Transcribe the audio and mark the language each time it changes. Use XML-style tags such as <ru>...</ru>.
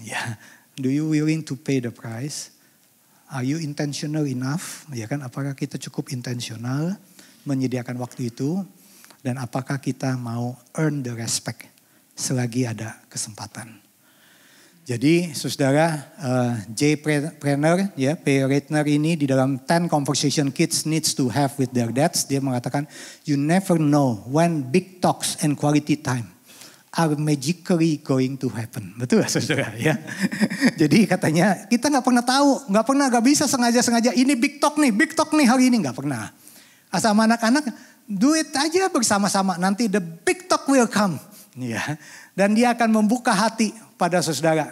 <en>Ya, do you willing to pay the price? Are you intentional enough?</en> <id>Ya kan, apakah kita cukup</id> <en>intentional</en> <id>menyediakan waktu itu? Dan apakah kita mau</id> <en>earn the respect</en> <id>selagi ada kesempatan? Jadi saudara Jay Prenner, ya, P.</id> <en>Ratner</en> <id>ini di dalam</id> <en>10 conversation kids needs to have with their dads,</en> <id>dia mengatakan,</id> <en>you never know when big talks and quality time are magically going to happen.</en> <id>Betul saudara ya. Jadi katanya kita nggak pernah tahu, nggak bisa sengaja ini</id> <en>big talk</en> <id>nih hari ini, nggak pernah. Asal sama anak-anak</id> <en>do it</en> <id>aja bersama-sama, nanti</id> <en>the big talk will come.</en> <id>Ya. Dan dia akan membuka hati pada saudara.</id>